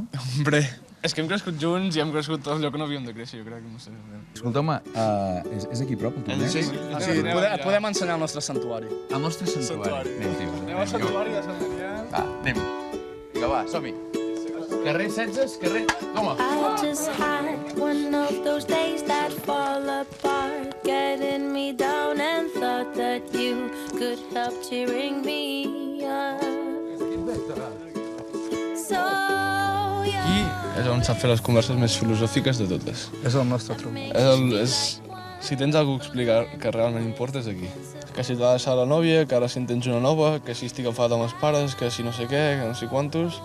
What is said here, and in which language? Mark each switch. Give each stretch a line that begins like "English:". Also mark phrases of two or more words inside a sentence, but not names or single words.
Catalan: Hombre, és que hem crescut junts i hem crescut tot allò que no havíem de créixer, jo crec que no sé. Escolta, home, és aquí prop, el torneig? Sí, podem ensenyar el nostre santuari. El nostre santuari. Anem al santuari de Sant Daniel. Va, anem. Vinga, va, som-hi. Carrer 16, carrer... Toma.
English: I just had one of those days that fall apart, getting me down and thought that you could help cheering me up.
Catalan: Aquí és on sap fer les converses més filosòfiques de totes. És el nostre truc. Si tens alguna cosa a explicar que realment importa, és aquí. Que si t'ha deixat la nòvia, que ara si en tens una nova, que si estic enfadat amb els pares, que si no sé què, que no sé quantos...